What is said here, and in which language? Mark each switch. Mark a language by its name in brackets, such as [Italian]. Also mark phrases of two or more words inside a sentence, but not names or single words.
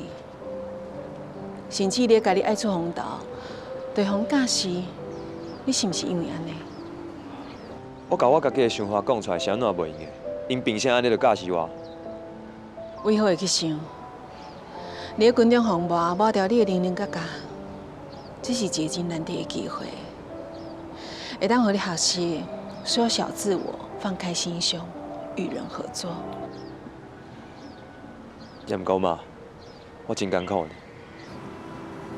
[Min Nan Chinese] 甚至你家己爱出风头，对方教示，你是毋是因为安尼？我甲我家己的想法讲出来是安怎袂用的？因凭啥安尼就教示我？为何会去想？你喺军中服务，抹掉你的零零角角，这是一个真难得的机会，会当互你学习缩小自我，放开心胸，与人合作。也毋过嘛，我真艰苦呢。